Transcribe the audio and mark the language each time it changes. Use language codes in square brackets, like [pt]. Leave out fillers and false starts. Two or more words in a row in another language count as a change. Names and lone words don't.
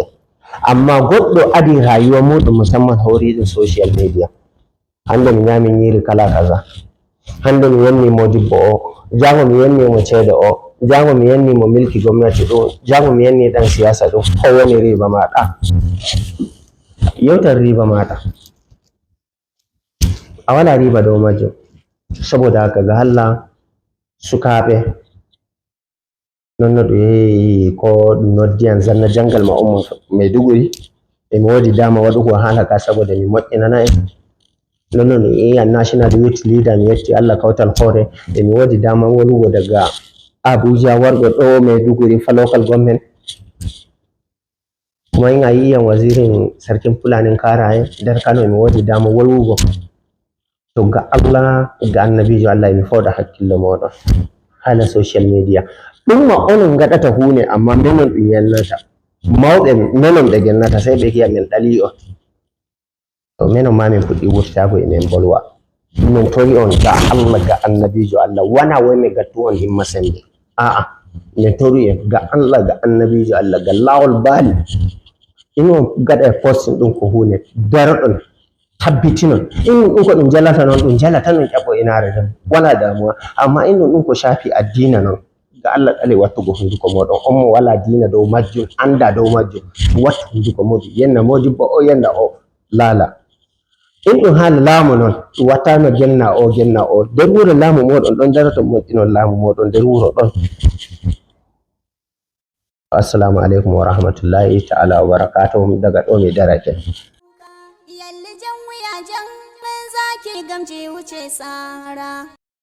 [ff] Amma goɗɗo adi rayuwa muɗum musamman hawriɗum [en] social media, [ff] hande mi nyami nyiri kala kaza, hande mi yanni modibbo o, jango mi yanni mo ceede o, jango mi yanni mo milki gwamnati ɗo, jango mi yanni ɗan siyasa ɗo, ko woni riba maɗa? Yewtan riba maɗa, a wala riba dow majum. Saboda haka ga Allah sukaɓe nonno ɗum yehi ko ɗum noddi an Zanna Jangalma ummo Maiduguri, emi wodi dama waɗugo haala ka saboda mi moƴƴinana en, nonno ɗum yehi an [en] national youth leader [ff] mi yetti Allah Kautal Hore, emi wodi dama wolugo daga Abuja wargo ɗo Maiduguri fa [en] local government, [ff] kuma in a yi'an wazirin sarkin Fulanin Karaye nder Kano emi wodi dama wolwugo, to ga Allah ga annabijo Allah emi fooɗa hakkille moɗon haala [en] social media. [ff] Ɗum ma onon gaɗata hunde amma menon ɗum yannata, mawɓe menon ɓe gennata sai ɓe gi'a min ɗali on, to menon ma min fuɗɗi wurtago emin bolwa, min tori on ga Allah ga annabijo Allah, wana wai mi gattu on himma sembe, a'a min tori en ga Allah ga annabijo Allah ga lawol baali, in on gaɗa posting ɗum ko hunde daroɗon tabbitinon, in ɗum ko ɗum jalata non ɗum jalata non ƴaɓo inare tan wala damuwa, amma in ɗum ko shafi addina non ga Allah ɗale wattugo hunduko moɗon, on mo wala dina dow majjum anda dow majjum wattu hunduko muɗum, yenna modibbo o yenna o laala. In ɗum haala laamu non ɗum wattano genna o nder wuro laamu moɗon ɗon daroto moƴƴinon laamu moɗon nder wuro ɗon. [ar] السلام عليكم ورحمة الله تعالى وبركاته, daga ɗo mi darake. [ha] Yalli jan wuya jan, men zaki gamji wuce tsara.